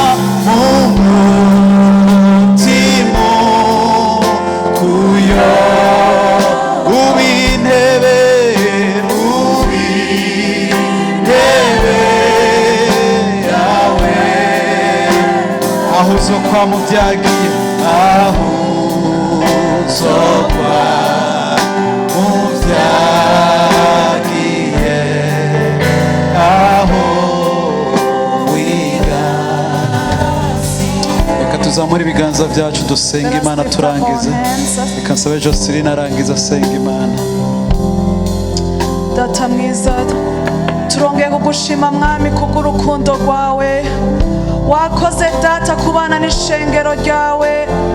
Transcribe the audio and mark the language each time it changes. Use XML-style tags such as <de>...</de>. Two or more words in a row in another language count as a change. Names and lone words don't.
<rn>kuyo ubi intebe yawe aho uzokwa mu vyagiye aho uzokwa mu vyagiye reka tuzamure ibiganza byacu dusenga Imana turangize. Reka nsabe Joseline arangiza asenga Imana. Data mwiza, turongeye kugushima mwami kubw'urukundo rwawe. Wakoze data kubana n'ishengero ryawe.</rn>